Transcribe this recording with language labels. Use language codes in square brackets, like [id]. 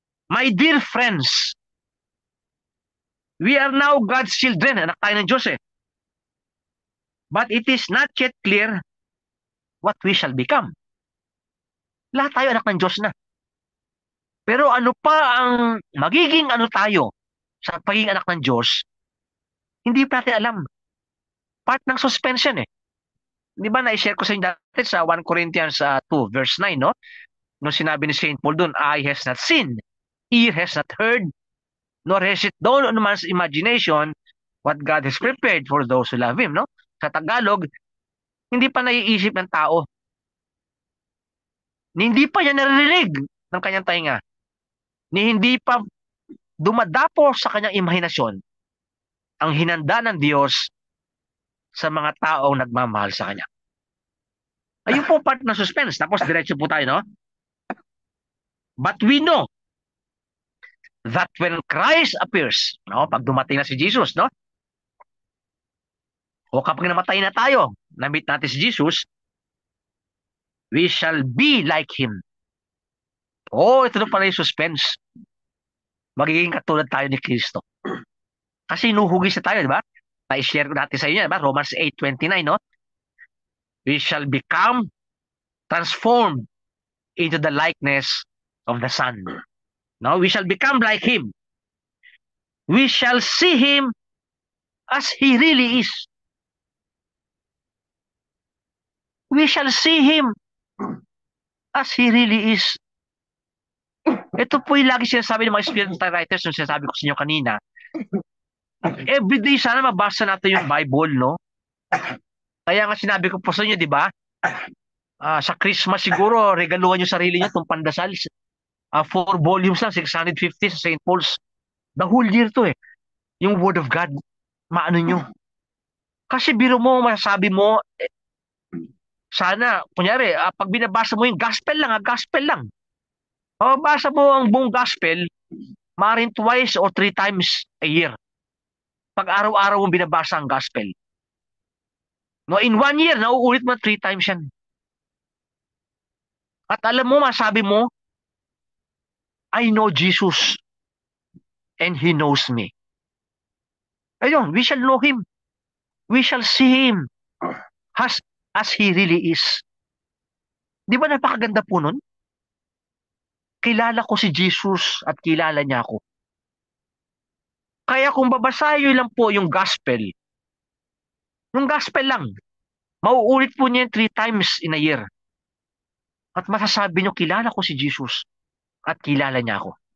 [en] My dear friends, we are now God's children. [tl] Anak tayo ng Diyos eh. [en] But it is not yet clear what we shall become. [tl] Lahat tayo anak ng Diyos na. Pero ano pa ang magiging ano tayo sa pagiging anak ng Diyos, hindi pa natin alam. Part ng suspension eh. Di ba na-share ko sa inyo dati sa 1 Corinthians 2 verse 9, no? Nung sinabi ni St. [en] Paul doon, eye has not seen, ear has not heard, nor has it dawned on man's imagination what God has prepared for those who love Him, no? [tl] Sa Tagalog, hindi pa naiisip ng tao. Hindi pa niya naririnig ng kanyang tainga. Hindi pa dumadapo sa kanyang imahinasyon ang hinanda ng Diyos sa mga taong nagmamahal sa Kanya. Ayun po part ng suspense. Tapos diretso po tayo, no? [en] But we know that when Christ appears, no? [tl] Pag dumating na si Jesus, no? O kapag namatay na tayo, na-meet natin si Jesus, [en] we shall be like Him. [tl] Oh, ito na pala yung suspense. Magiging katulad tayo ni Kristo. Kasi nuhugis na tayo, di ba? Pa-share ko natin sa inyo, di ba? Romans 8:29, no? [en] We shall become transformed into the likeness of the Son. No, we shall become like Him. We shall see Him as He really is. We shall see Him as He really is. [tl] Ito po yung lagi sinasabi ng mga spiritual writers nung sinasabi ko sa inyo kanina. Everyday sana mabasa natin yung Bible, no? Kaya nga sinabi ko po sa inyo, di ba? Sa Christmas siguro, regaluhan nyo sarili nyo itong pandasal. 4 volumes lang, 650 sa St. Paul's. [en] The whole year [tl] to eh. Yung Word of God, maano nyo. Kasi biro mo, masasabi mo, sana, kunyari, pag binabasa mo yung gospel lang, gospel lang. Mababasa mo ang buong gospel, maaaring [en] twice or 3 times a year. [tl] Pag araw-araw mong binabasa ang gospel. [en] No, in 1 year, [tl] nauulit mo [en] 3 times yan. [tl] At alam mo, masabi mo, [en] I know Jesus and He knows me. Ayun, we shall know Him. We shall see Him as He really is. [tl] Di ba napakaganda po nun? Kilala ko si Jesus at kilala niya ako. Kaya kung babasahin lang po yung gospel lang, mauulit po niya [en] 3 times in a year. [tl] At masasabi niyo, kilala ko si Jesus at kilala niya ako.